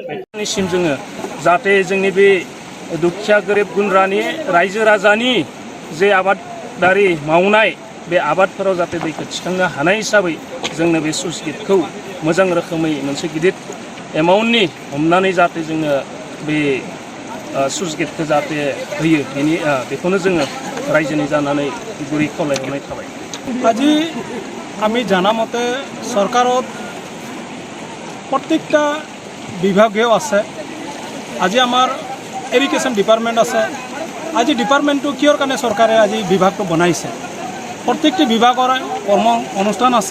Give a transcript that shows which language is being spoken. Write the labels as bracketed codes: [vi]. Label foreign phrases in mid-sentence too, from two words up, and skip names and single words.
[brx] बेनिसिम जोङो जाहाथे जोंनि बे दुखिया गोरिब गुन्द्रानि रायजो राजानि जे आबादारि मावनाय बे आबादफोराव जाहाथे दैखौ थिखांनो हानाय हिसाबै जोंनो बे [en] sluice gate [brx] मोजां रोखोमै मोनसे गिदिर एमाउन्टनि हमनानै जाहाथे जोङो बे [en] sluice gate [brx] जाहाथे होयो, बेखौनो जोङो रायजोनि जानानै गुरै खावलायहरनाय थाबाय। [as] আজি আমি জানা মতে চৰকাৰত প্ৰত্যেকটা বিভাগেও আছে। আজি আমাৰ [en] education department [as] আছে। আজি ডিপাৰ্টমেণ্টটো কিহৰ কাৰণে চৰকাৰে আজি বিভাগটো বনাইছে, প্ৰত্যেকটি বিভাগৰ কৰ্ম অনুষ্ঠান আছে।